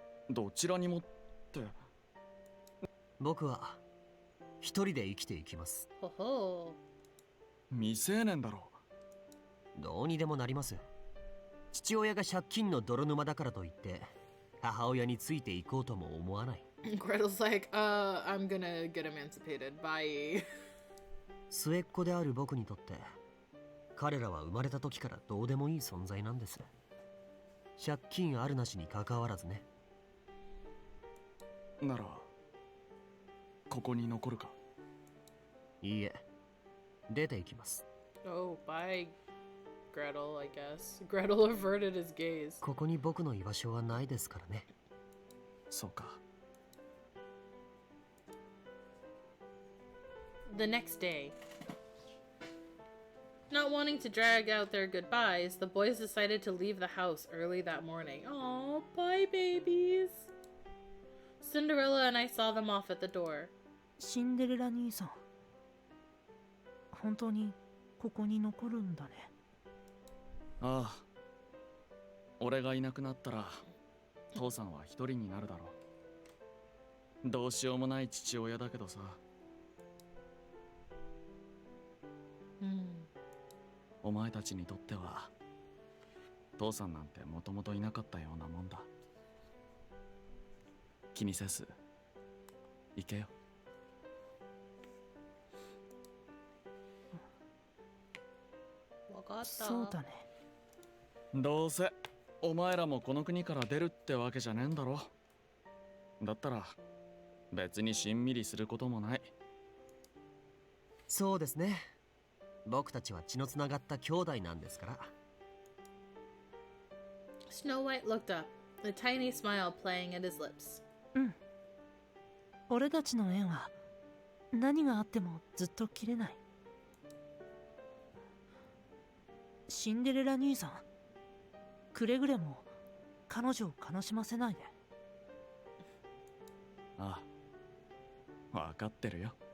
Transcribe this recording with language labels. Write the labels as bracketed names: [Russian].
[Japanese] どちらにもって。僕は一人で生きていきます。ほほ未成年だろ。どうにでもなります。父親が借金の泥沼だからといって母親についていこうとも思わない。 [English] Gretel's like, I'm gonna get emancipated. Bye. [Japanese] 末っ子である僕にとって彼らは生まれた時からどうでもいい存在なんです。借金あるなしに関わらずね。ならここに残るか？いいえ、出て行きます。 [English] Oh, bye, Gretel, I guess. Gretel averted his gaze. [Japanese] ここに僕の居場所はないですからね。そうか。 [English] The next day. Not wanting to drag out their goodbyes, the boys decided to leave the house early that morning. Aw, bye, babies. Cinderella and I saw them off at the door. [Japanese] シンデレラ兄さん、本当にここに残るんだね。ああ、俺がいなくなったら父さんは一人になるだろう。どうしようもない父親だけどさ。お前たちにとっては父さんなんてもともといなかったようなもんだ。気にせず行けよ。わかった。そうだね。どうせお前らもこの国から出るってわけじゃねえんだろ。だったら別にしんみりすることもない。そうですね。僕たちは血のつながった兄弟なんですから。 [English] Snow White looked up, a tiny smile playing at his lips. [Japanese] うん。俺たちの縁は何があってもずっと切れない。シンデレラ兄さん、くれぐれも彼女を悲しませないで。ああ、わかってるよ。